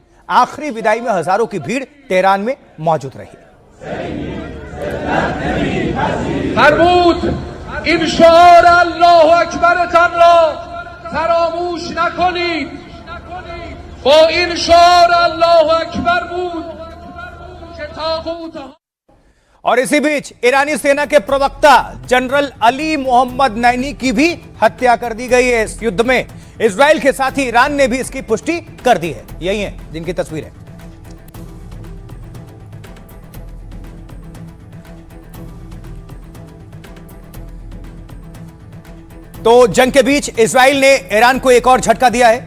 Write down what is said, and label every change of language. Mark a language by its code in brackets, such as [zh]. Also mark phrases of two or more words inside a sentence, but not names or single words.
[hi] आखिरी विदाई में हजारों की भीड़ तेहरान में मौजूद रही। [fa] این شعار [ar] الله اکبرتان [fa] را فراموش نکنید. با این شعار [ar] الله اکبر [fa] بود که طاغوت. [hi] और इसी बीच ईरानी सेना के प्रवक्ता जनरल अली मोहम्मद नैनी की भी हत्या कर दी गई है इस युद्ध में। इजराइल के साथ ही ईरान ने भी इसकी पुष्टि कर दी है। यही है जिनकी तस्वीर है। तो जंग के बीच इजराइल ने ईरान को एक और झटका दिया है।